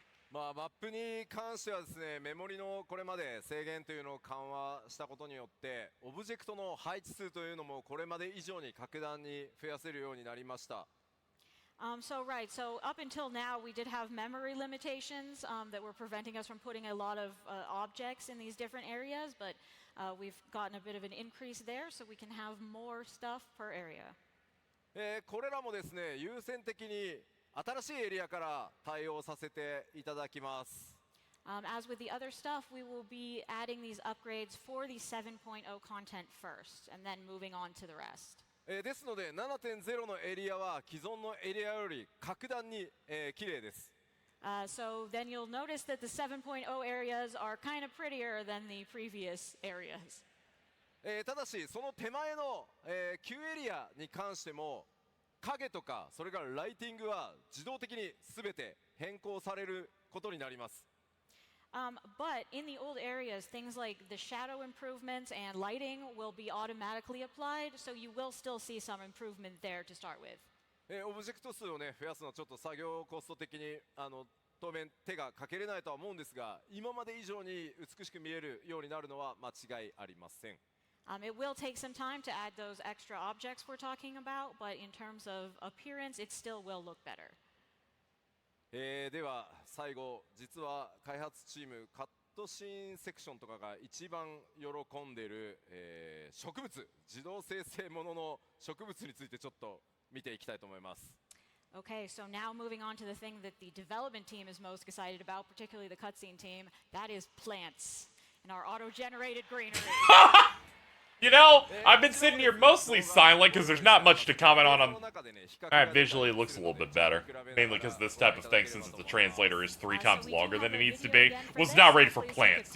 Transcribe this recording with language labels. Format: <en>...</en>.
<ja>まあ、マップに関してはですね、メモリのこれまで制限というのを緩和したことによって、オブジェクトの配置数というのもこれまで以上に格段に増やせるようになりました。</ja> <en>So up until now, we did have memory limitations that were preventing us from putting a lot of objects in these different areas, but we've gotten a bit of an increase there, so we can have more stuff per area.</en> <ja>これらもですね、優先的に新しいエリアから対応させていただきます。</ja> <en>As with the other stuff, we will be adding these upgrades for the 7.0 content first, and then moving on to the rest.</en> <ja>ですので 7.0 のエリアは既存のエリアより格段に綺麗です。</ja> <en>So then you'll notice that the 7.0 areas are kind of prettier than the previous areas.</en> <ja>ただしその手前の旧エリアに関しても影とかそれからライティングは自動的に全て変更されることになります。</ja> <en>But in the old areas, things like the shadow improvements and lighting will be automatically applied, so you will still see some improvement there to start with.</en> <ja>オブジェクト数をね増やすのはちょっと作業コスト的に当面手がかけれないとは思うんですが、今まで以上に美しく見えるようになるのは間違いありません。</ja> <en>It will take some time to add those extra objects we're talking about, but in terms of appearance, it still will look better.</en> <ja>では最後、実は開発チームカットシーンセクションとかが一番喜んでいる、植物、自動生成ものの植物についてちょっと見ていきたいと思います。</ja> <en>Okay, so now moving on to the thing that the development team is most excited about, particularly the cutscene team, that is plants and our auto-generated greenery. You know, I've been sitting here mostly silent because there's not much to comment on them. Alright, visually it looks a little bit better. Mainly because this type of thing, since the translator is 3 times longer than it needs to be, was not ready for plants.</en>